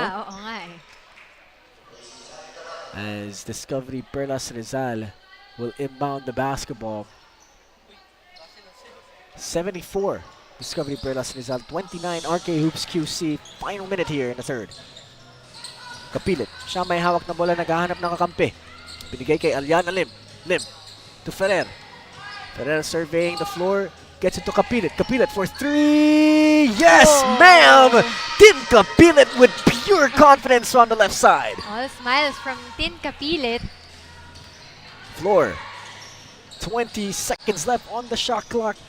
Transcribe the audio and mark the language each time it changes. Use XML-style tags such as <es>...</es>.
<tl>Yeah, oo nga eh.</tl> <en>As Discovery Perlas Rizal will inbound the basketball. 74 Discovery Perlas Rizal, 29 RK Hoops QC. Final minute here in the third.</en> <tl>Kapilit, siya may hawak na bola, naghahanap ng kakampi. Binigay kay Aliana Lim. Lim to Ferrer.</tl> <en>Ferrer surveying the floor. Gets it to Kapilit. Kapilit for three. Yes, ma'am! Tin Kapilit with pure confidence on the left side. All smiles from Tin Kapilit. Floor. 20 seconds left on the shot clock.</en>